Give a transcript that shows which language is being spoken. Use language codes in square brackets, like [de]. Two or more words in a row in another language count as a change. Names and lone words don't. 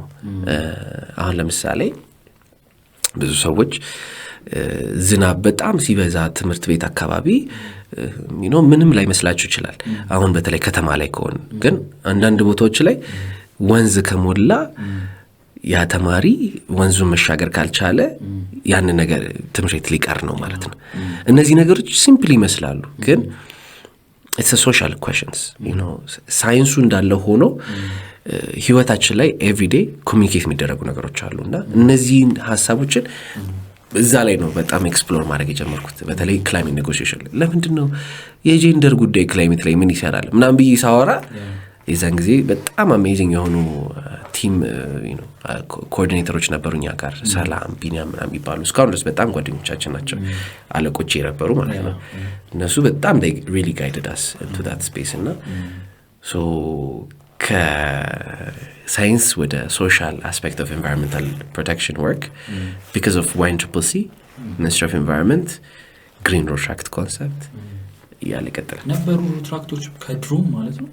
[am] አሁን ለምሳሌ ብዙ ሰዎች ዝናብ በጣም ሲበዛ ትምህርት ቤት አካባቢ ምንም ላይ መስላችሁ ይችላል። አሁን በተለይ ከተማ ላይ ከሆነ ግን አንዳንድ ቦታዎች ላይ ወንዝ ከሞላ ያ ተማሪ ወንዙን መሻገር ካልቻለ ያን ነገር ትምህርት ሊቀር ነው ማለት ነው። እነዚህ ነገሮች ሲምፕል ይመስላሉ ግን [en] it's a social questions [am] ሳይንሱ እንዳለ ሆኖ ህይወታችን ላይ [en] every day communicate [am] የሚደረጉ ነገሮች አሉና እነዚህን ሐሳቦችን እዛ ላይ ነው በጣም ኤክስፕሎር ማድረግ የጀመርኩት። በተለይ [en] climate negotiation [am] ለምንድን ነው የጄንደር ጉዳይ ክላይሜት ላይ ምን ይሰራል ምናምን ብዬ ሳወራ የዛን ጊዜ በጣም አሜዚንግ የሆኑ ቲም ኮኦርዲኔተሮች ነበሩኛ ጋር ሰላም ቢኒያም ምናምን የሚባሉ እስካሁን ድረስ በጣም ጓደኞቻችን ናቸው። አለቆቼ የነበሩ ማለት ነው። እነሱ በጣም [en] they really guided us into that space [am] እና so ከሳይንስ ወደ [en] social aspect of environmental protection work because of YNCCC Ministry of Environment green road tract concept [am] እያለ ይቀጥላል። ነበሩ ትራክቶች ከድሮም ማለት ነው።